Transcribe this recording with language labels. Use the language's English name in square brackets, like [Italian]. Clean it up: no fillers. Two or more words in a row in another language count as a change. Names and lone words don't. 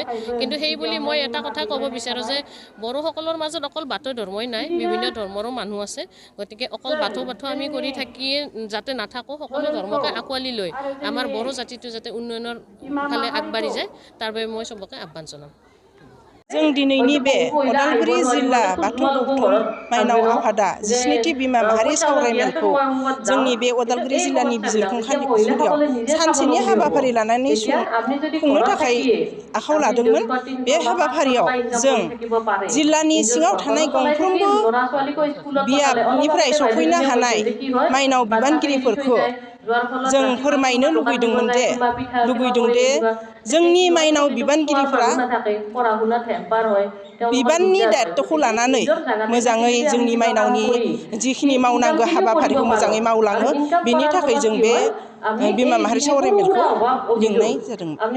[Assamese] কিন্তু সেই বুলি মই এটা কথা ক'ব বিচাৰোঁ যে বড়োসকলৰ মাজত অকল বাথৌ ধৰ্মই নাই, বিভিন্ন ধৰ্মৰো মানুহ আছে। গতিকে অকল বাথৌ আমি কৰি থাকিয়ে যাতে নাথাকোঁ, সকলো ধৰ্মকে আঁকোৱালি লৈ আমাৰ বড়ো জাতিটো যাতে উন্নয়নৰ ফালে আগবাঢ়ি যায়, তাৰ বাবে মই চবকে আহ্বান জনাম। [Bodo] जों दिनैनि बे उदालगुरि जिल्ला बाथौ गौथुम माइनाव आफादा 17थि बिमा माहारि सावरायमेलखौ जोंनि बे उदालगुरि जिल्लानि बिजिरखंखालि फुजुरियाव सानसेनि हाबाफारि लानानै खुंनो थाखाय आखायाव लादोंमोन। बे हाबाफारियाव जों जिल्लानि सिङाव थानाय गंफ्रोमबो बियाबनिफ्राय सफैनो हानाय माइनाव बिबानगिरिफोरखौ जों फोरमायनो लुगैदों दे जोंनि माइनाव बिबानगिरिफोरा बिबाननि दायित्वखौ लानानै मोजाङै जोंनि माइनावनि जिखिनि मावनांगौ हाबाफारिखौ मोजाङै मावलाङो, बेनि थाखाय जों बे बिमा माहारि सावरायमेलखौ लिंनाय जादों।